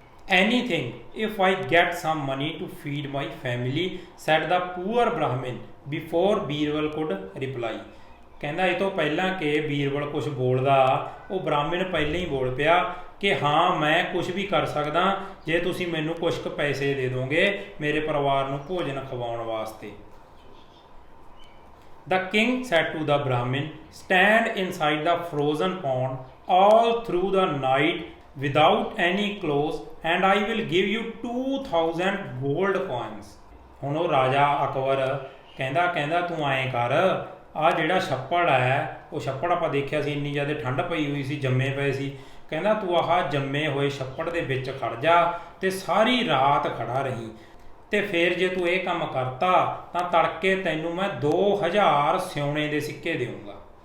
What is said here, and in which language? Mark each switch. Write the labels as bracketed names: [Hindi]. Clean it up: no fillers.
[English] Anything if I get some money to feed my family said the poor Brahmin before Birbal could reply. [Punjabi] ਕਹਿੰਦਾ ਇਹ ਤੋਂ ਪਹਿਲਾਂ ਕਿ ਬੀਰਬਲ ਕੁਝ ਬੋਲਦਾ ਉਹ ਬ੍ਰਾਹਮਣ ਪਹਿਲਾਂ ਹੀ ਬੋਲ ਪਿਆ ਕਿ ਹਾਂ ਮੈਂ ਕੁਝ ਵੀ ਕਰ ਸਕਦਾ ਜੇ ਤੁਸੀਂ ਮੈਨੂੰ ਕੁਝ ਕੁ ਪੈਸੇ ਦੇ ਦੋਗੇ ਮੇਰੇ ਪਰਿਵਾਰ ਨੂੰ ਭੋਜਨ ਖਵਾਉਣ ਵਾਸਤੇ। [English] The king said to the Brahmin, stand inside the frozen pond all through the night without any clothes and I will give you 2000 gold coins। [Punjabi] ਹੁਣ ਉਹ ਰਾਜਾ ਅਕਬਰ ਕਹਿੰਦਾ ਤੂੰ ਐਂ ਕਰ, ਆਹ ਜਿਹੜਾ ਛੱਪੜ ਹੈ ਉਹ ਛੱਪੜ ਆਪਾਂ ਦੇਖਿਆ ਸੀ ਇੰਨੀ ਜ਼ਿਆਦਾ ਠੰਡ ਪਈ ਹੋਈ ਸੀ, ਜੰਮੇ ਪਏ ਸੀ। ਕਹਿੰਦਾ ਤੂੰ ਆਹ ਜੰਮੇ ਹੋਏ ਛੱਪੜ ਦੇ ਵਿੱਚ ਖੜ ਜਾ ਤੇ ਸਾਰੀ ਰਾਤ ਖੜਾ ਰਹੀ ਤੇ ਫਿਰ ਜੇ ਤੂੰ ਇਹ ਕੰਮ ਕਰਤਾ ਤਾਂ ਤੜਕੇ ਤੈਨੂੰ ਮੈਂ 2000 ਸਿਉਣੇ ਦੇ ਸਿੱਕੇ ਦੇਵਾਂਗਾ।